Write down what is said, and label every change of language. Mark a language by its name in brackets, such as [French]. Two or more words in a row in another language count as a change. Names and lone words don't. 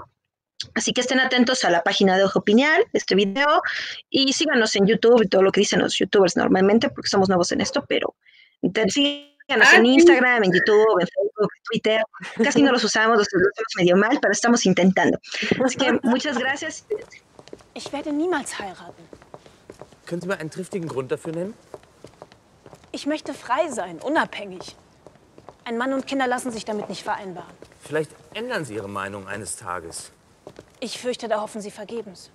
[Spanish] Así que estén atentos a la página de Ojo Piñal, este video, y síganos en YouTube y todo lo que dicen los youtubers normalmente, porque somos nuevos en esto, pero síganos en Instagram, en YouTube, en Facebook, en Twitter. Casi no los usamos, los usamos medio mal, pero estamos intentando. Así que muchas gracias. [German] Ich werde niemals heiraten. Können Sie mir einen triftigen Grund dafür nennen? Ich möchte frei sein, unabhängig. Ein Mann und Kinder lassen sich damit nicht vereinbaren. Vielleicht ändern Sie Ihre Meinung eines Tages. Ich fürchte, da hoffen Sie vergebens.